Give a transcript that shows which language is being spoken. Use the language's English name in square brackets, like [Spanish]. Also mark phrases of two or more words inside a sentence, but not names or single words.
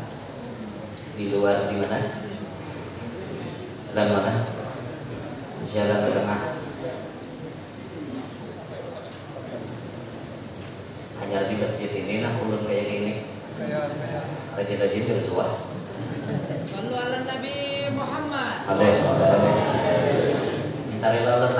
[Indonesian] Di luar di mana? Jalan mana? Jalan ke tengah. [Banjar] Hanya di masjid ini nah ulun kayak gini. Rajin-rajin bersuah. [Arabic] صلوا على نبي محمد. عليه وسلم. [Indonesian] Minta rela